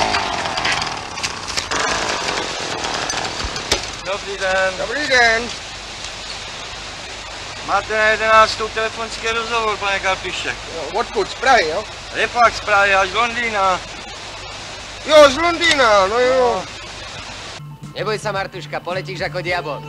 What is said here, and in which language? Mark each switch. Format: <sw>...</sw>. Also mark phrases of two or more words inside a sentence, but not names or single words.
<cs>Dobrý den. Dobrý den. Máte na 11. telefonický rozhovor, pane Karpišek. No, odkud? Z Prahy, jo? Je pak z Prahy až z Londýna. Jo, z Londýna, no jo.</cs> <sk>Neboj sa, Martuška, poletíš ako diabol.</sk>